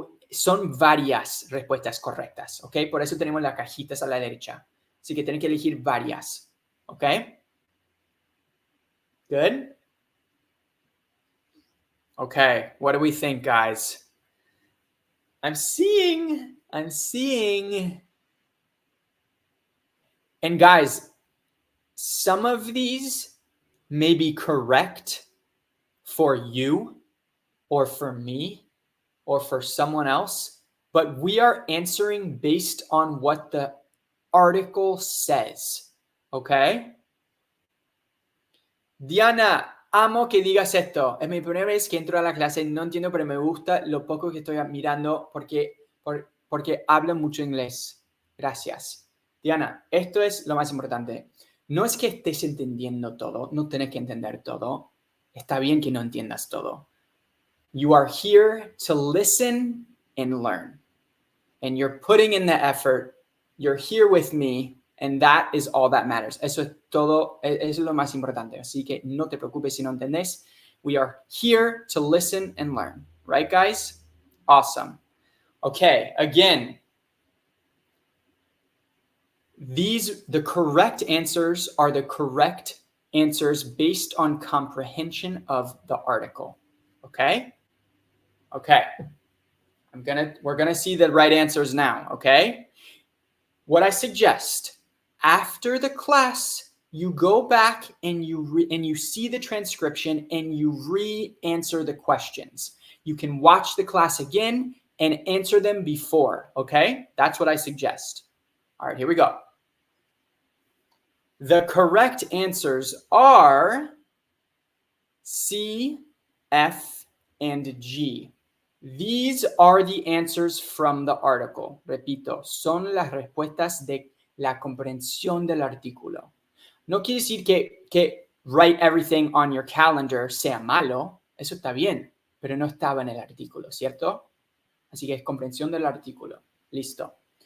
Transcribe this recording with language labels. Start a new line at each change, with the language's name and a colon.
Spanish: Son varias respuestas correctas, ok? Por eso tenemos las cajitas a la derecha. Así que tienen que elegir varias, ok?
English: Good? Okay, what do we think, guys? I'm seeing. And guys, some of these may be correct for you or for me or for someone else, but we are answering based on what the article says, okay?
Spanish: Diana, amo que digas esto. Es mi primera vez que entro a la clase, no entiendo, pero me gusta lo poco que estoy mirando porque hablo mucho inglés. Gracias. Diana, esto es lo más importante. No es que estés entendiendo todo, no tienes que entender todo. Está bien que no entiendas todo.
English: You are here to listen and learn. And you're putting in the effort. You're here with me. And that is all that matters.
Spanish: Eso es todo, eso es lo más importante. Así que no te preocupes si no entendés.
English: We are here to listen and learn. Right, guys? Awesome. Okay, again. The correct answers are the correct answers based on comprehension of the article. Okay? Okay. We're gonna see the right answers now, okay? What I suggest, after the class, you go back and you see the transcription and you re-answer the questions. You can watch the class again and answer them before, okay? That's what I suggest. All right, here we go. The correct answers are C, F, and G. These are the answers from the article.
Spanish: Repito, son las respuestas de la comprensión del artículo. No quiere decir que
English: write everything on your calendar
Spanish: sea malo. Eso está bien, pero no estaba en el artículo, ¿cierto? Así que es comprensión del artículo. Listo.